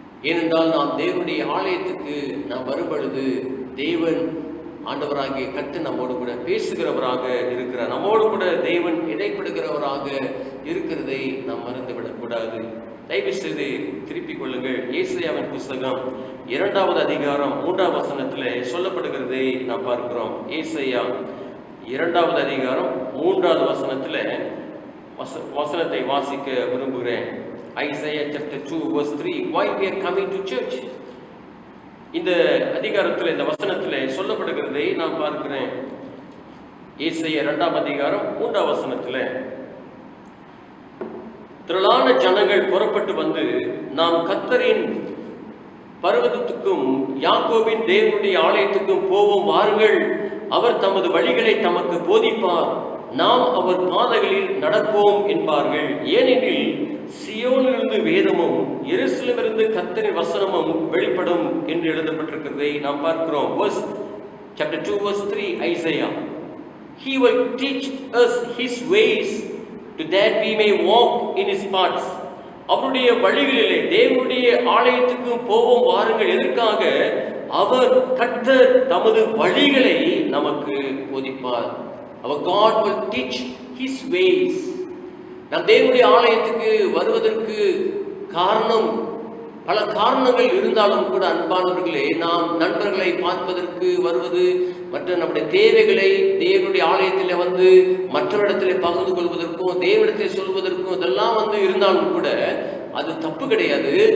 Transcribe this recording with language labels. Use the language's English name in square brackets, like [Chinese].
[Tamil] ஏனென்றால் நாம் தேவனுடைய ஆலயத்துக்கு நாம் வரும் பொழுது தேவன் ஆண்டவராகிய கர்த்தர் நம்மோடு கூட பேசுகிறவராக இருக்கிறார், நம்மோடு கூட தேவன் இடைப்படுகிறவராக இருக்கிறதை நாம் மறந்துவிடக்கூடாது. தயவு செய்து திருப்பிக் கொள்ளுங்கள். ஏசாயாவின் புஸ்தகம் 2வது அதிகாரம் 3வது வசனத்தில் சொல்லப்படுகிறதை நாம் பார்க்கிறோம். ஏசாயா 2வது அதிகாரம் 3வது வசனத்தில் வசனத்தை வாசிக்க விரும்புகிறேன். [English] Isaiah chapter 2 verse 3, why we are coming to church? [Tamil] இந்த அதிகாரத்தில், இந்த வசனத்தில் சொல்லப்படுகிறதை நான் பார்க்கிறேன். ஏசாயா 2ஆம் அதிகாரம் 3வது வசனத்தில், திரளான ஜனங்கள் புறப்பட்டு வந்து நாம் கர்த்தரின் பர்வதத்துக்கும் யாக்கோபின் தேவனுடைய ஆலயத்துக்கும் போவோம், வாருங்கள், அவர் தமது வழிகளை தமக்கு போதிப்பார், நாம் அவர் பாதைகளில் நடப்போம் என்பார்கள். ஏனெனில் சியோனிலிருந்து வேதமும் எருசலேமிலிருந்து கர்த்தரின் வசனமும் வெளிப்படும் என்று எழுதப்பட்டிருக்கிறதை நாம் பார்க்கிறோம். [English] Verse chapter 2 verse 3 Isaiah, he will teach us his ways to that we may walk in his paths. [Tamil] அவருடைய வழிகளிலே தேவனுடைய ஆலயத்துக்கு போவோம் வாருங்கள். எதற்காக? அவர் கர்த்தர் தமது வழிகளை நமக்கு போதிப்பார். [English] Our God will teach His ways. [Tamil] நாம் தேவனுடைய ஆலயத்துக்கு வருவதற்கு காரணம், பல காரணங்கள் இருந்தாலும் கூட அன்பானவர்களே, நாம் நண்பர்களை பார்ப்பதற்கு வருவது, மற்ற நம்முடைய தேவைகளை தேவனுடைய ஆலயத்தில் வந்து மற்றவரிடத்தில் பகிர்ந்து கொள்வதற்கும் தேவனிடத்தில் சொல்வதற்கும் இதெல்லாம் இருந்தாலும் கூட அது தப்பு கிடையாது.